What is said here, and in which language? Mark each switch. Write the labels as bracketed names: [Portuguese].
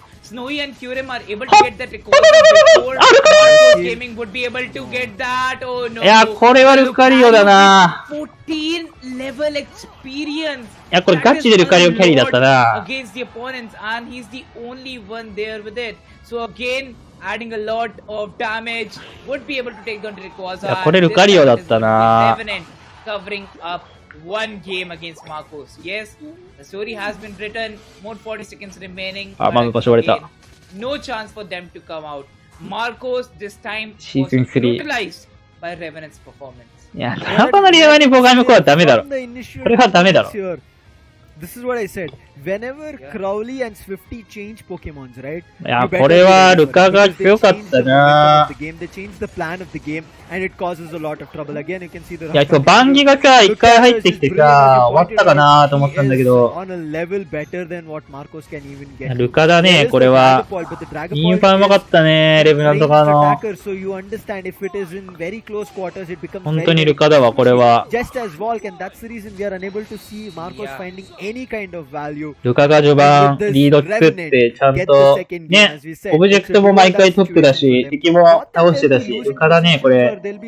[English] Snowy and Curem are able to get that record before Marcos Gaming would be able to get that. Oh no. [Japanese] いや、これはルカリオだな。 [English] 14 level experience. [Japanese] いや、これガチでルカリオキャリーだったな。 [English] Against the opponents and he's the only one there with it. So again, adding a lot of damage would be able to take down Rayquaza. [Japanese] いや、これルカリオだったな。 [English] Covering up one game against Marcos. Yes, the story has been written. More 40 seconds remaining. No chance for them to come out. Marcos this time was brutalized by Revenant's performance. [Japanese] いや、トラパのリアワにボガイムコはダメだろ。これはダメだろ。 [English] this is what I said. Whenever Crowley and Swifty change Pokemons, right? [Japanese] いや、これはルカが強かったな。 [English] They change the plan of the game, and it causes a lot of trouble. Again, you can see the. [Japanese] いや、今日バンギがさ、一回入ってきてさ、終わったかなと思ったんだけど。 [English] On a level better than what Marcos can even get. [Japanese] ルカだね、これは。インファうまかったね、レブナンとかの。 [English] So you understand if it is in very close quarters, it becomes [Japanese] 本当にルカだわ、これは。 [English] just as Volk, and that's the reason we are unable to see Marcos finding any kind of value. [Japanese] ルカが序盤、リード作って、ちゃんと、ね、オブジェクトも毎回トップだし、敵も倒してたし、ルカだね、これ。